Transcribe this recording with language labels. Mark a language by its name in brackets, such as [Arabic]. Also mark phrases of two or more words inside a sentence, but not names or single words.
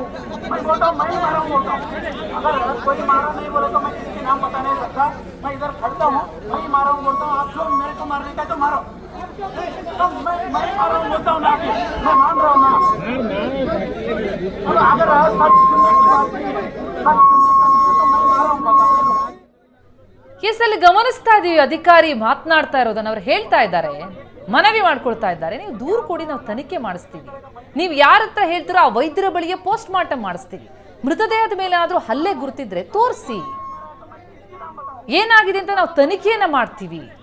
[Hindi] मैं बोलता हूँ मैं ही मारा हूँ बोलता हूँ. अगर कोई मारा नहीं बोले तो मैं किसकी नाम बता नहीं सकता. मैं इधर खड़ता हूँ, मैं ही मारा हूँ बोलता हूँ. आप लोग मेरे को मारने का तो मारो, तो मैं मारा हूँ बोलता हूँ ना, मैं मान रहा हूँ ना. अगर सच सुनने की बात नहीं है, सच सुनने का नहीं है तो मैं मारा हूँ बता दो. [Kannada] ಕೇಸಲ್ಲಿ ಗಮನಿಸ್ತಾ ಇದೀವಿ ಅಧಿಕಾರಿ ಮಾತನಾಡ್ತಾ ಇರೋದನ್ನ. ಅವ್ರು ಹೇಳ್ತಾ ಇದ್ದಾರೆ, ಮನವಿ ಮಾಡ್ಕೊಳ್ತಾ ಇದ್ದಾರೆ, ನೀವು ದೂರು ಕೊಡಿ, ನಾವು ತನಿಖೆ ಮಾಡಿಸ್ತೀವಿ. ನೀವು ಯಾರ ಹತ್ರ ಹೇಳ್ತೀರೋ ಆ ವೈದ್ಯರ ಬಳಿಗೆ [English] post mortem [Kannada] ಮಾಡಿಸ್ತೀವಿ. ಮೃತದೇಹದ ಮೇಲೆ ಏನಾದ್ರೂ ಹಲ್ಲೆ ಗುರುತಿದ್ರೆ ತೋರಿಸಿ, ಏನಾಗಿದೆ ಅಂತ ನಾವು ತನಿಖೆಯನ್ನ ಮಾಡ್ತೀವಿ.